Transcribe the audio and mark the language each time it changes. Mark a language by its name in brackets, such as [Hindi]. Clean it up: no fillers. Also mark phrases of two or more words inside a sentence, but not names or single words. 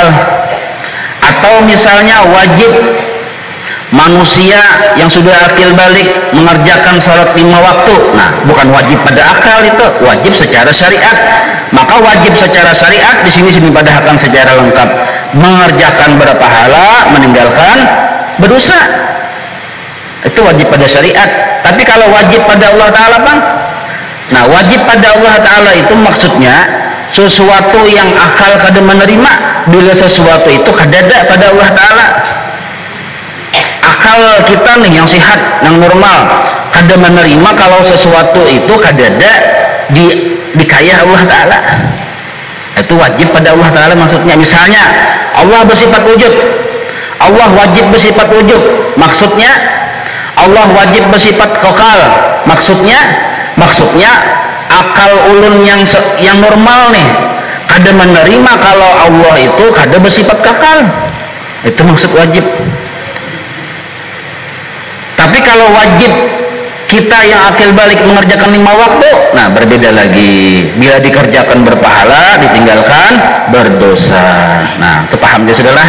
[Indonesian] Atau misalnya wajib manusia yang sudah akil balik mengerjakan salat 5 waktu. Nah, bukan wajib pada akal, itu wajib secara syariat. Maka wajib secara syariat di sini dipadahkan secara lengkap. Mengerjakan berpahala, meninggalkan berdosa. Itu wajib pada syariat. Tapi kalau wajib pada Allah Ta'ala, Bang? Nah, wajib pada Allah Ta'ala itu maksudnya sesuatu yang akal kada menerima. Bila sesuatu itu kadada pada Allah Ta'ala, akal kita nih yang sehat, yang normal, kada menerima kalau sesuatu itu kadada dikaya Allah Ta'ala. Itu wajib pada Allah Ta'ala maksudnya. Misalnya Allah bersifat wujud, Allah wajib bersifat wujud, maksudnya Allah wajib bersifat kokal, maksudnya akal ulun yang normal nih kada menerima kalau Allah itu kada bersifat kekal. Itu maksud wajib. Tapi kalau wajib kita yang akil balik mengerjakan 5 waktu, nah berbeda lagi. Bila dikerjakan berpahala, ditinggalkan berdosa. Nah, itu paham dia sudahlah.